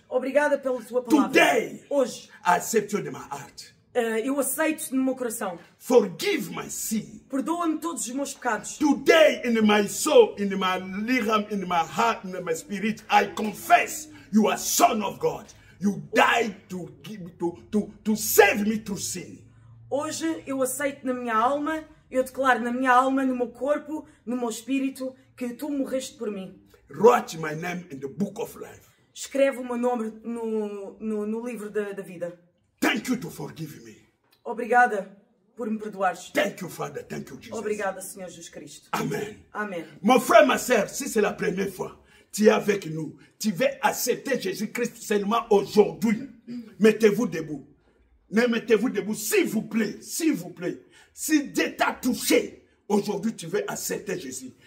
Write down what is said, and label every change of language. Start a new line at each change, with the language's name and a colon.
Portuguese: Obrigada pela tua palavra.
English: Today,
Portuguese: Hoje,
English: I accept you in my heart.
Portuguese: eu aceito no meu coração.
English: Forgive my sin.
Portuguese: Perdoa-me todos os meus pecados.
English: Today, in my soul, in my liram, in my heart, in my spirit, I confess you are Son of God. You died to save me through sin.
Portuguese: Hoje eu aceito na minha alma, eu declaro na minha alma, no meu corpo, no meu espírito, que tu morreste por mim.
English: Write my name in the book of life.
Portuguese: Escreve o meu nome no livro da vida.
English: Thank you to forgive me.
Portuguese: Obrigada por me perdoares.
English: Thank you, Father. Thank you, Jesus.
Portuguese: Obrigada, Senhor Jesus Cristo.
English: Amen.
Portuguese: Amém.
French: Mon frère, ma soeur, si c'est la première fois, tu es avec nous, tu veux accepter Jésus-Christ seulement aujourd'hui. Mettez-vous debout. Mettez-vous debout, s'il vous plaît, s'il vous plaît. Si Dieu t'a touché, aujourd'hui tu veux accepter Jésus.